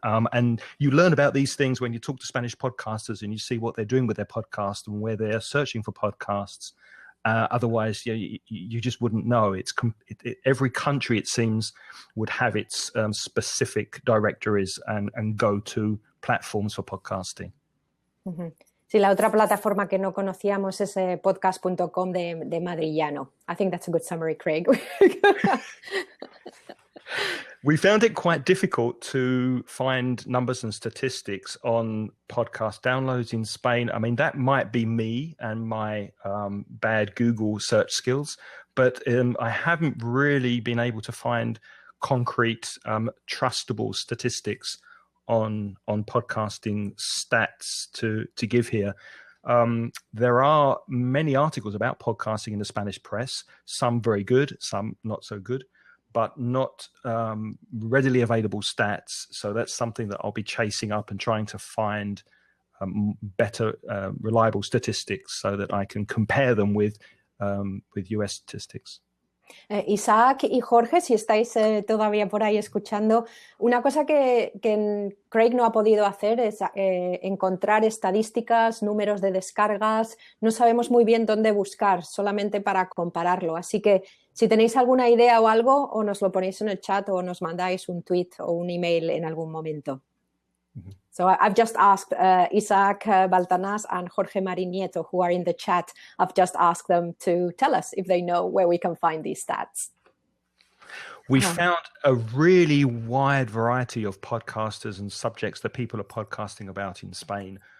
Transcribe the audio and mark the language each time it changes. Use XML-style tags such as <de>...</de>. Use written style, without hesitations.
<en>And you learn about these things when you talk to Spanish podcasters and you see what they're doing with their podcast and where they're searching for podcasts. Otherwise, you just wouldn't know. Every country, it seems, would have its specific directories and go-to platforms for podcasting. Mm-hmm.</en> <es>Sí, la otra plataforma que no conocíamos es podcast.com de Madrillano.</es> <en>I think that's a good summary, Craig. We found it quite difficult to find numbers and statistics on podcast downloads in Spain. I mean, that might be me and my bad Google search skills, but I haven't really been able to find concrete, trustable statistics on podcasting stats to give here. There are many articles about podcasting in the Spanish press, some very good, some not so good, but not readily available stats. So that's something that I'll be chasing up and trying to find better, reliable statistics so that I can compare them with US statistics.</en> <es>Isaac y Jorge, si estáis todavía por ahí escuchando, una cosa que Craig no ha podido hacer es encontrar estadísticas, números de descargas. No sabemos muy bien dónde buscar, solamente para compararlo. Así que si tenéis alguna idea o algo, o nos lo ponéis en el chat o nos mandáis un tweet o un email en algún momento. Mm-hmm.</es> <en>So I've just asked Isaac Baltanás and Jorge Marín Nieto, who are in the chat, I've just asked them to tell us if they know where we can find these stats. We found a really wide variety of podcasters and subjects that people are podcasting about in Spain.</en>